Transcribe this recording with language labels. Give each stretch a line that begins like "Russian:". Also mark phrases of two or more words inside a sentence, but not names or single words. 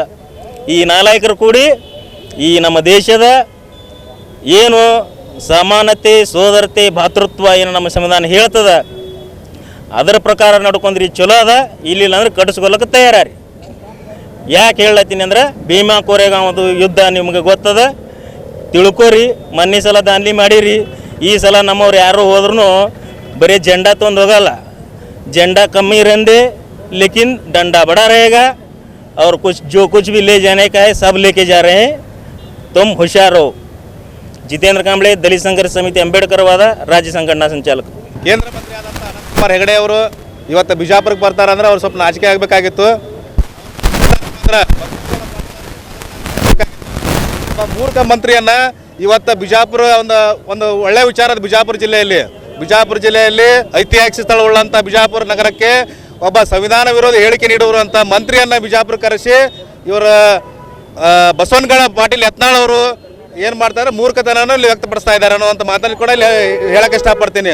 Kannada: ಈ ನಾಲಾಯಕರು ಕೂಡಿ ಈ ನಮ್ಮ ದೇಶದ ಏನು ಸಮಾನತೆ, ಸೋದರತೆ, ಭಾತೃತ್ವ ಏನು ನಮ್ಮ ಸಂವಿಧಾನ ಹೇಳ್ತದ ಅದರ ಪ್ರಕಾರ ನಡ್ಕೊಂಡ್ರಿ ಚಲೋ ಅದ. ಇಲ್ಲಿಲ್ಲ ಅಂದ್ರೆ ಕಟ್ಟಿಸ್ಕೊಳಕ್ಕೆ ತಯಾರಿ. ಯಾಕೆ ಹೇಳತ್ತೀನಿ ಅಂದ್ರೆ ಭೀಮಾ ಕೋರೆಗಾಂವದು ಯುದ್ಧ ನಿಮ್ಗೆ ಗೊತ್ತದ, ತಿಳ್ಕೊರಿ. ಮೊನ್ನೆ ಸಲ ದಾಂಧಲಿ ಮಾಡಿರಿ, ಈ ಸಲ ನಮ್ಮವ್ರು ಯಾರು ಹೋದ್ರೂ ಬರೀ ಜೆಂಡಾ ತೊಂದು ಹೋಗಲ್ಲ.
Hindi: झंडा कम ही रहने लेकिन डंडा बड़ा रहेगा और जो कुछ भी ले जाने का है सब लेके जा रहे हैं. तुम होशियार हो.
Kannada: ಜಿತೇಂದ್ರ ಕಾಂಬ್ಳೆ, ದಲಿತ ಸಂಘರ್ಷ ಸಮಿತಿ, ಅಂಬೇಡ್ಕರ್ ವಾದ ರಾಜ್ಯ ಸಂಘಟನಾ ಸಂಚಾಲಕ. ಕೇಂದ್ರ ಮಂತ್ರಿ ಆದಂಥ ಅನಂತಕುಮಾರ್ ಹೆಗಡೆ ಅವರು ಇವತ್ತು ಬಿಜಾಪುರಕ್ಕೆ ಬರ್ತಾರಂದ್ರೆ ಅವ್ರು ಸ್ವಲ್ಪ ನಾಚಿಕೆ ಆಗಬೇಕಾಗಿತ್ತು. ಮೂರ್ಖ ಮಂತ್ರಿಯನ್ನ ಇವತ್ತು ಬಿಜಾಪುರ ಒಂದು ಒಳ್ಳೆಯ ವಿಚಾರದ ಬಿಜಾಪುರ ಜಿಲ್ಲೆಯಲ್ಲಿ ಐತಿಹಾಸಿಕ ಸ್ಥಳವುಳ್ಳಂಥ ಬಿಜಾಪುರ ನಗರಕ್ಕೆ ಒಬ್ಬ ಸಂವಿಧಾನ ವಿರೋಧ ಹೇಳಿಕೆ ನೀಡುವಂಥ ಮಂತ್ರಿಯನ್ನು ಬಿಜಾಪುರ ಕರೆಸಿ ಇವರು ಬಸವನಗೌಡ ಪಾಟೀಲ್ ಯತ್ನಾಳ್ ಅವರು ಏನು ಮಾಡ್ತಾರೆ ಮೂರ್ಖತನವನ್ನು ಇಲ್ಲಿ ವ್ಯಕ್ತಪಡಿಸ್ತಾ ಇದ್ದಾರೆ ಅನ್ನೋಂಥ ಮಾತನ್ನು ಕೂಡ ಇಲ್ಲಿ ಹೇಳಕ್ಕೆ ಇಷ್ಟಪಡ್ತೀನಿ.